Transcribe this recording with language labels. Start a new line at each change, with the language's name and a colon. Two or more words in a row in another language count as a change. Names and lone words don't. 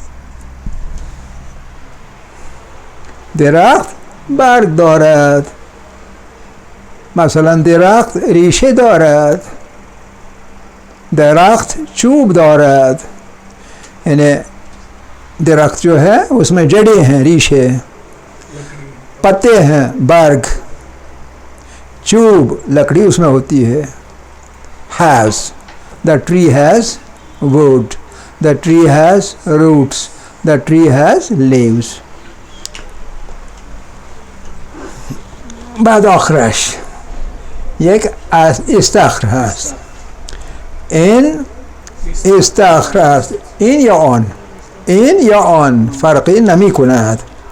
Persian: درخت برگ دارد. مثلا درخت ریشه دارد. درخت چوب دارد. یعنی درخت
Hindi: जो है उसमें जड़ें हैं, रीशे, पत्ते हैं, बर्ग, चूब लकड़ी उसमें होती है.
English: has, the tree has wood, the tree has roots, the tree has leaves.
Persian: بعد آخرش یک استخر هست. این استخر است. این یا آن، این یا آن فرقی نمی کند.